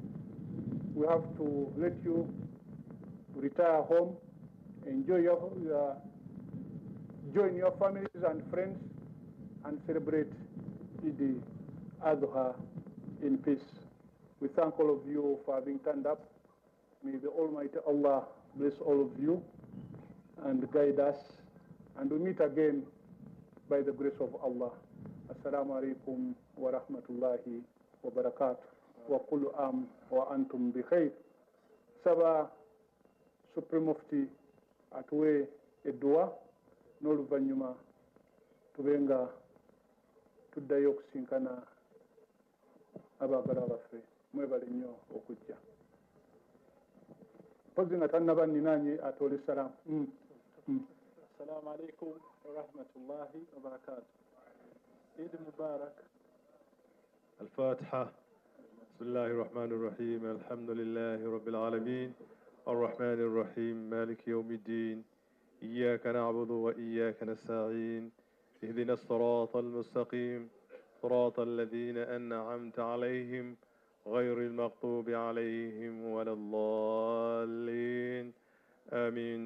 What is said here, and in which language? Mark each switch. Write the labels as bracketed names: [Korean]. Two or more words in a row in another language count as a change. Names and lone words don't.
[English] We have to let you retire home, enjoy join your families and friends, and celebrate Eid al-Adha in peace. We thank all of you for having turned up. May the Almighty Allah bless all of you and guide us. And we meet again by the grace of Allah. [Arabic] السلام عليكم ورحمة الله وبركاته. وكل عام وأنتم بخير. [Ganda] Saba Supreme Mufti atuwe edua n'oluvannyuma tubenga tuddayo okusinkana abaagala baffe. Mwebale nnyo okujja. Mpozi nga tannaba nninanye atoole salamu. [Arabic] السلام عليكم ورحمة الله وبركاته. عيد مبارك. الفاتحة. بسم الله الرحمن الرحيم. الحمد لله رب العالمين الرحمن الرحيم مالك يوم الدين إياك نعبد وإياك نستعين اهدنا الصراط المستقيم صراط الذين أنعمت عليهم غير المغضوب عليهم ولا الضالين آمين.